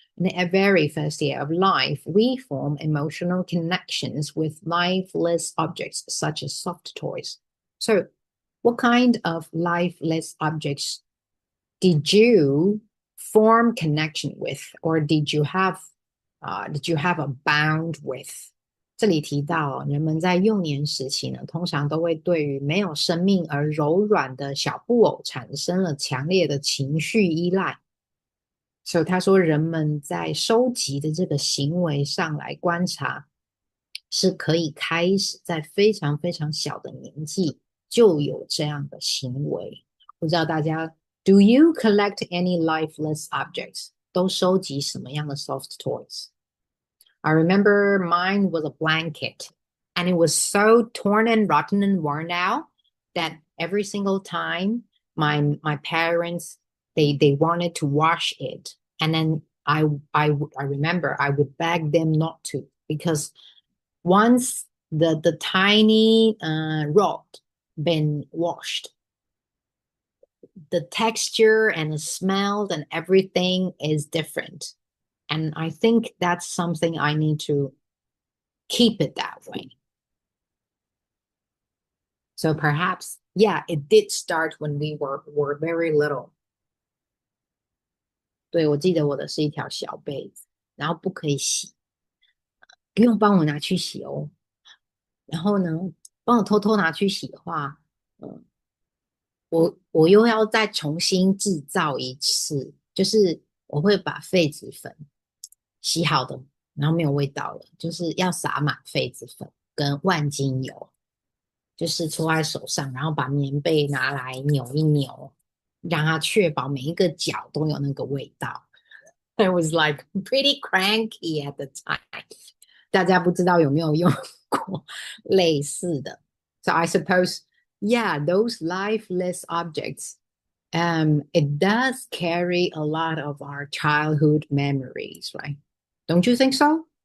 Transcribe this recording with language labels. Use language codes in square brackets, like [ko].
[en] In the very first year of life, we form emotional connections with lifeless objects, such as soft toys. So, what kind of lifeless objects did you form connection with, or did you have a bond with? [zh] 这里提到，人们在幼年时期呢，通常都会对于没有生命而柔软的小布偶产生了强烈的情绪依赖。所以他说，人们在收集的这个行为上来观察，是可以开始在非常非常小的年纪就有这样的行为。不知道大家 [en] ，Do you collect any lifeless objects？ [zh] 都收集什么样的 [en] soft toys？I remember mine was a blanket, and it was so torn and rotten and worn out that every single time my parents they wanted to wash it, and then I remember I would beg them not to, because once the tiny rod been washed, the texture and the smell and everything is different. And I think that's something I need to keep it that way. So perhaps, yeah, it did start when we were very little. [zh] 对，我记得我的是一条小被子，然后不可以洗，不用帮我拿去洗哦。然后呢，帮我偷偷拿去洗的话，我又要再重新制造一次，就是我会把痱子粉洗好的然后没有味道了，就是要撒满痱子粉跟万金油，就是搓在手上，然后把棉被拿来扭一扭，让它确保每一个角都有那个味道。 [en] I was like pretty cranky at the time. [zh] 大家不知道有没有用过类似的 [en] So I suppose, yeah, those lifeless objects, it does carry a lot of our childhood memories, right? Don't you think so?